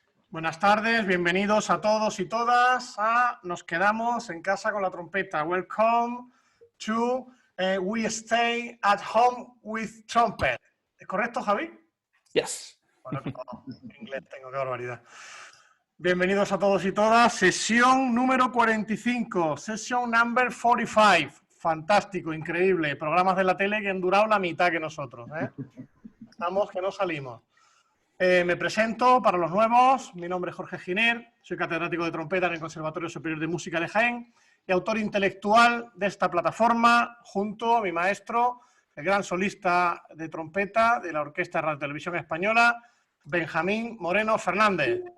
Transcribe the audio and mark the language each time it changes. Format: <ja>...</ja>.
<es>Buenas tardes, bienvenidos a todos y todas a Nos quedamos en casa con la trompeta.</es> <en>Welcome to We Stay at Home with Trumpet.</en> <es>¿Es correcto, Javi?</es> <en>Yes.</en> <es>Bueno, claro, inglés tengo, qué barbaridad. Bienvenidos a todos y todas. Sesión número 45, sesión number 45. Fantástico, increíble. Programas de la tele que han durado la mitad que nosotros, ¿eh? Estamos que no salimos. Me presento para los nuevos, mi nombre es Jorge Giner, soy catedrático de trompeta en el Conservatorio Superior de Música de Jaén y autor intelectual de esta plataforma junto a mi maestro, el gran solista de trompeta de la Orquesta de Radio Televisión Española, Benjamín Moreno Fernández.</es>